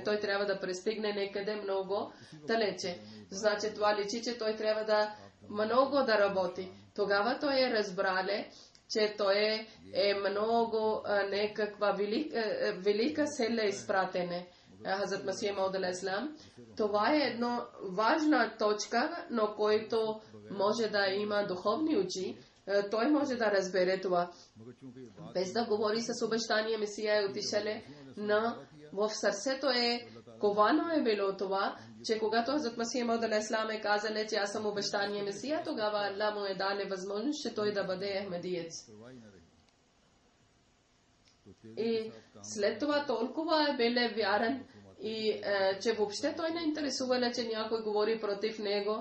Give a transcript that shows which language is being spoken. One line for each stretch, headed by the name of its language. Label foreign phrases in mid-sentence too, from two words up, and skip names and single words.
Bulgarian: Той трябва да пристигне някъде много далече. Значи това личи, че той трябва да много да работи. Тогава той е разбрале, че той е много някаква велика сила изпратене. Хазрат Масия Мауд
Arabic: عليه السلام.
Bulgarian: Това е една важна точка, но който може да има духовни очи, той може да разбере това. Без да говори с обещания Месия е отишале, но в сърцето е ковано е било това, че когато Хазрат Масия Мауд
Arabic: عليه السلام
Bulgarian: е казале, че аз съм обещания Месия, тогава Аллах му е дале възможност, че той да бъде Ахмедиец. И след това толкова е бил вярен и че въобще той не интересувал, че някой говори против него.